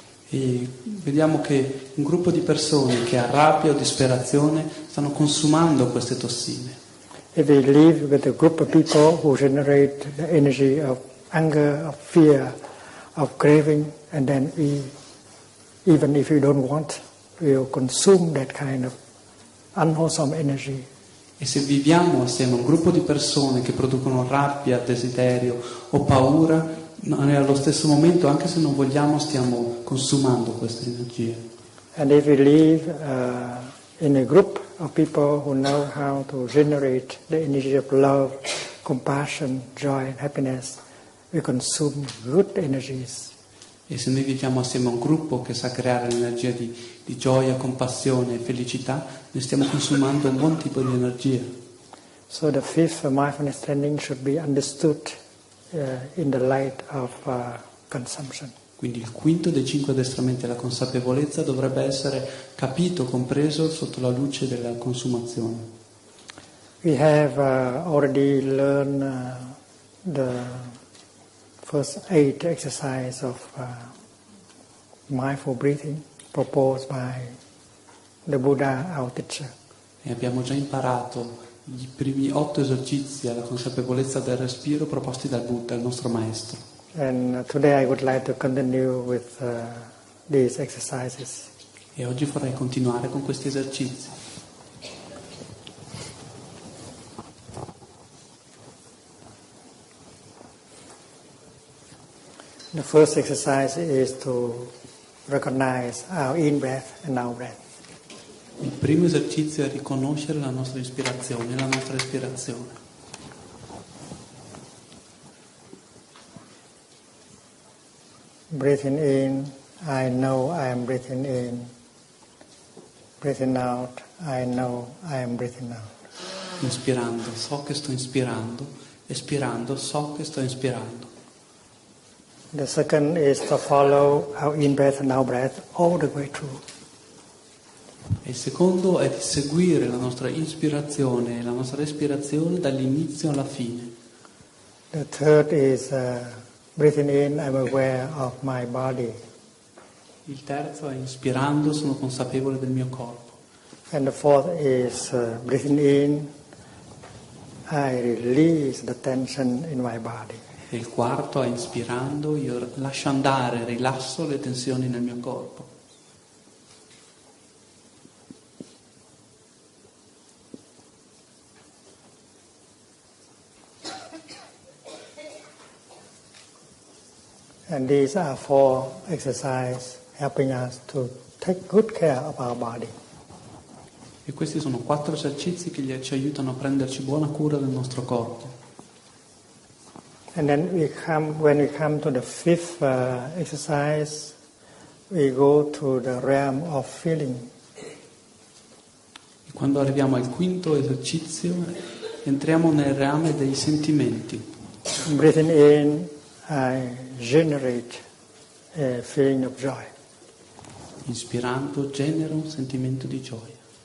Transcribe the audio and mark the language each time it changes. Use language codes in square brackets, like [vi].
[it] E vediamo che un gruppo di persone che ha rabbia o disperazione stanno consumando queste tossine. [en] If we live with a group of people who generate the energy of anger, of fear, of craving, and then even if you don't want, we'll consume that kind of unwholesome energy. [it] E se viviamo assieme a un gruppo di persone che producono rabbia, desiderio o paura, noi allo stesso momento, anche se non vogliamo, stiamo consumando questa energia. [en] And if we live in a group of people who know how to generate the energy of love, compassion, joy and happiness, we consume good energies. [it] E se noi viviamo assieme a un gruppo che sa creare l'energia di gioia, compassione e felicità, noi stiamo consumando un buon tipo di energia. [en] So the fifth mindfulness training should be understood in the light of consumption. [it] Quindi il quinto dei 5 addestramenti alla consapevolezza dovrebbe essere capito, compreso sotto la luce della consumazione. [en] We have already learned the first 8 exercises of mindful breathing proposed by the Buddha, our teacher. [it] E abbiamo già imparato i primi 8 esercizi alla consapevolezza del respiro proposti dal Buddha, il nostro maestro. [en] And today I would like to continue with these exercises. [it] E oggi vorrei continuare con questi esercizi. [en] The first exercise is to recognize our in-breath and out-breath. [it] Il primo esercizio è riconoscere la nostra ispirazione e la nostra espirazione. [en] Breathing in, I know I am breathing in. Breathing out, I know I am breathing out. [it] Inspirando, so che sto inspirando. Espirando, so che sto inspirando. [en] The second is to follow our in-breath and out-breath all the way through. [it] E il secondo è di seguire la nostra ispirazione e la nostra respirazione dall'inizio alla fine. [en] The third is breathing in, I'm aware of my body. [it] Il terzo è inspirando, sono consapevole del mio corpo. [en] And the fourth is breathing in, I release the tension in my body. [it] E il quarto è inspirando, io lascio andare, rilasso le tensioni nel mio corpo. [en] And these are 4 exercises helping us to take good care of our body. [it] E questi sono 4 esercizi che ci aiutano a prenderci buona cura del nostro corpo. [en] And then when we come to the fifth exercise, we go to the realm of feeling. [it] E quando arriviamo al quinto esercizio, entriamo nel reame dei sentimenti. [en] Breathing in, I generate a feeling of joy. [it] Inspirando genera un sentimento di gioia.